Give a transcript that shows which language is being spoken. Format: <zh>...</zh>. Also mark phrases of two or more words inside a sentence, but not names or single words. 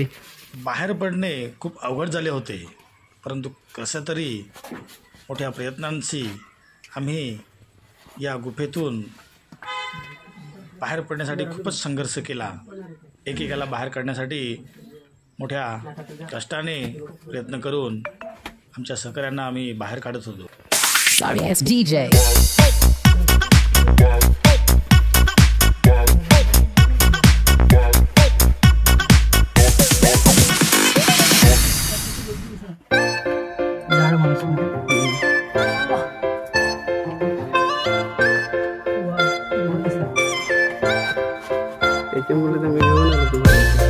<mr>बाहेर पडणे खूप अवघड झाले होते. परंतु कसं तरी मोठ्या प्रयत्नांशी आम्ही या गुफेतून बाहेर पडण्यासाठी खूपच संघर्ष केला. एकेकाला बाहेर काढण्यासाठी मोठ्या कष्टाने प्रयत्न करून आमच्या सहकाऱ्यांना आम्ही बाहेर काढत होतो.</mr> <en>Sorry ass DJ.</en> <mr>झाड माणूस त्याच्यामुळे तर मी घेऊन आलो तुम्हाला.</mr>